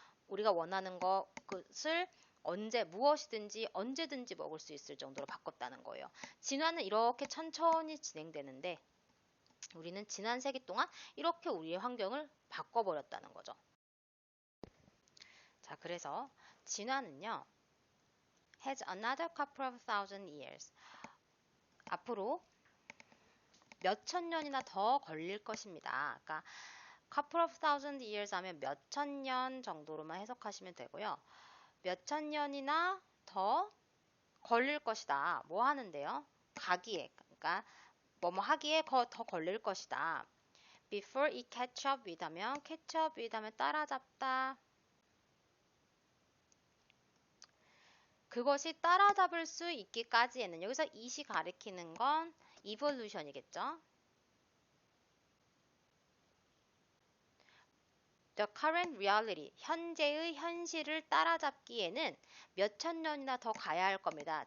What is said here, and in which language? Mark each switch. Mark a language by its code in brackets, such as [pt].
[ko] 우리가 원하는 것을 무엇이든지 언제든지 먹을 수 있을 정도로 바꿨다는 거예요. 진화는 이렇게 천천히 진행되는데 우리는 지난 세기 동안 이렇게 우리의 환경을 바꿔버렸다는 거죠. 자, 그래서 진화는요. [en] has another couple of thousand years. [ko] 앞으로 몇천 년이나 더 걸릴 것입니다. 그러니까 [en] couple of thousand years [ko] 하면 몇천 년 정도로만 해석하시면 되고요. 몇천 년이나 더 걸릴 것이다. 뭐 하는데요? 가기에, 그러니까 뭐뭐 하기에 더 걸릴 것이다. [en] Before it catch up with [ko] 하면 [en] catch up with [ko] 하면 따라잡다. 그것이 따라잡을 수 있기까지에는 여기서 it이 가리키는 건 evolution이겠죠. [en] The current reality, [ko] 현재의 현실을 따라잡기에는 몇천 년이나 더 가야 할 겁니다.